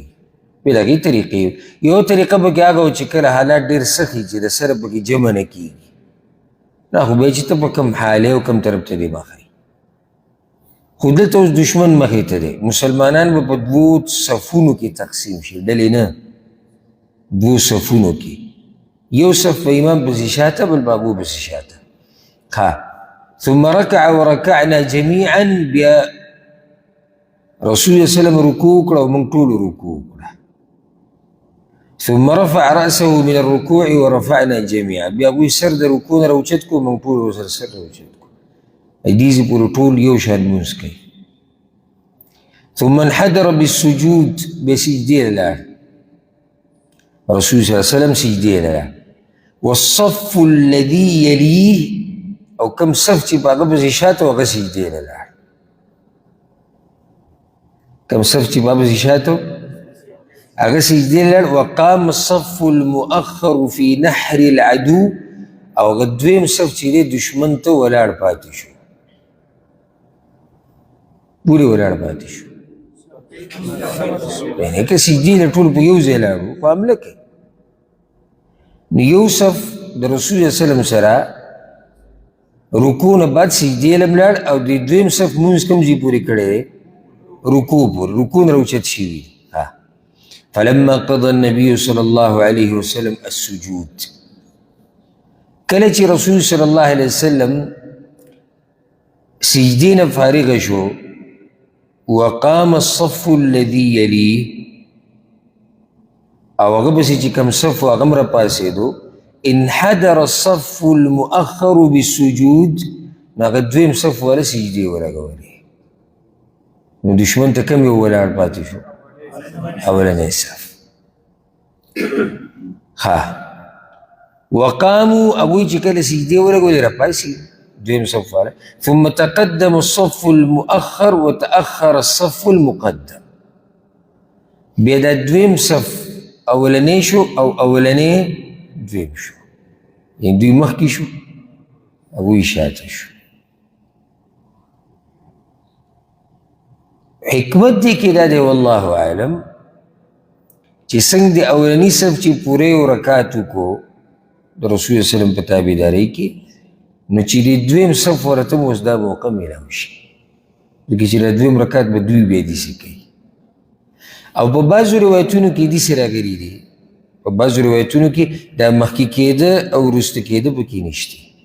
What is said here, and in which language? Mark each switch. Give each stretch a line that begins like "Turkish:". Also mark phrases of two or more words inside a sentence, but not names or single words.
Pashto: بې د هغې طریقې یو طریقه پکې هغه و چې کله حالات ډېر سخت وي چې د سره پکې جمع نه کېږي، نه خو بیا چې ته په کوم حالې او کوم طرف ته دې مخه خو دلته اوس دشمن مخې ته دی، مسلمانان به په 2 صفونو کې تقسیم شي، ډلې نه 2 صفونو کې، یو صف په امام پسې شاته بل په هغو پسې شاته.
Arabic: ثم ركع وركعنا جميعا،
Pashto: بیا رسول الله وسلم رکوع کړه او موږ ټولو رکوع کړه.
Arabic: ثم رفع رأسه من الركوع ورفعنا جميعا
Pashto: بیا ابوی سر د رکوع نه راوچت کو موږ ټول ورسره سر راوچت کو ایدیزې پورې ټول یو شان لمونځ کوي
Arabic: ثم انحدر بالسجود
Pashto: بیا سجدې ته لاړ رسول
Arabic: صلی الله علیه وسلم
Pashto: سجدې ته لاړ
Arabic: والصف الذي يليه
Pashto: او کم صف چې په هغه پسې شاته و هغه سجدې ته لاړ کم صف چې په هغه پسې شاته هغه سجدې ته لاړ
Arabic: وقام الصف المؤخر في نحر العدو
Pashto: او هغه دویم صف چې دی دشمن ته ولاړ پاتې شو پورې ولاړ پاتې شو یعنې که سجدې له ټول په یو ځای لاړو په حمله کې نو یو صف د رسول
Arabic: صلی وسلم
Pashto: سره رکوع نه بعد سجدې له لاړ او د دویم صف مونځ کوم ځای پورې کړی دی رکوع پورې رکوع نه راوچت شوي
Arabic: فلما قضى النبي صلى الله عليه وسلم السجود
Pashto: کله چې رسول
Arabic: صلی الله علیه وسلم
Pashto: سجدې نه فارغ شو
Arabic: وقام الصف الذي يليه
Pashto: او هغه پسې چې کوم صف و هغه هم راپاڅېدو
Arabic: انحدر الصف المؤخر بالسجود
Pashto: نو هغه دویم صف والا سجدې ولګولې نو دشمن ته کم یو ولاړ پاتې شو اولنی صف ها وقاموا ابوی چې کله سجدې ولګولې راپاڅېد دویم صف والا
Arabic: ثم تقدم الصف المؤخر وتأخر الصف المقدم
Pashto: بیا دا دویم صف اولنی شو او اولنی دویم شو یعنی دوی مخکې شو ابوی شاته شو حکمت دی کې دا دی
Arabic: والله اعلم
Pashto: چې څنګه د اولني صف چې پوره یو رکعت وکړو د رسول
Arabic: صلی الله علیه وسلم
Pashto: په تابعدارۍ کې نو چې د دویم صف ورته هم اوس دا موقع میلاو شي ځکه چې د دویم رکعت به دوی بیا داسې کوي او په بعضو روایتونو کې داسې راغلي دي په بعضو روایتونو کې دا مخکې کېده او وروسته کېده پکې نشته